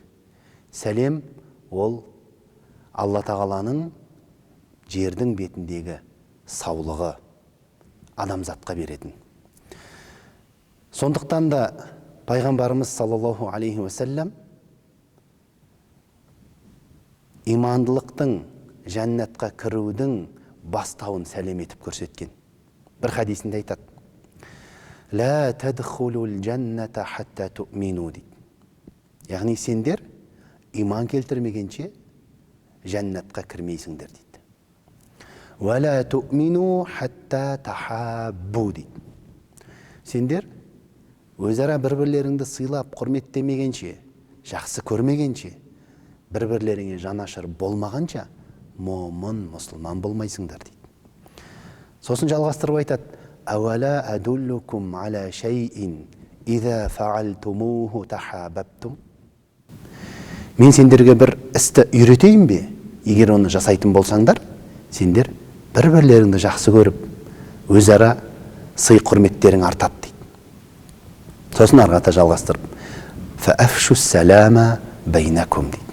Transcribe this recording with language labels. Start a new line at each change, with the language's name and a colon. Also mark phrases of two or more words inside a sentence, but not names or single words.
Kazakh: Сәлем ол Алла тағаланың жердің бетіндегі саулығы, адамзатқа беретін. Сондықтан да пайғамбарымыз
Arabic: صلى الله عليه وسلم
Kazakh: имандылықтың, жәннатқа кірудің бастауын сәлем етіп көрсеткен. Бір хадисінде айтады:
Arabic: «لا تدخلون الجنة حتى تؤمنوا» дейді.
Kazakh: Яғни сендер иман келтірмегенше жәннатқа кірмейсіңдер дейді.
Arabic: «ولا تؤمنوا حتى تحابوا» дейді.
Kazakh: Сендер өзара бір-бірлеріңді сыйлап, құрметтемегенше, жақсы көрмегенше, бір-бірлеріңе жанашыр болмағанша, момын, мұсылман болмайсыңдар дейді. Сосын жалғастырып айтады:
Arabic: «أولا أدلكم على شيء إذا فعلتموه تحاببتم».
Kazakh: Мен сендерге бір істі үйретейін бе? Егер оны жасайтын болсаңдар, сендер бір-бірлеріңді жақсы көріп, өзара сый құрметтерің артады дейді. Сосын арғата жалғастырып:
Arabic: «فأفشوا السلام بينكم»
Kazakh: дейді.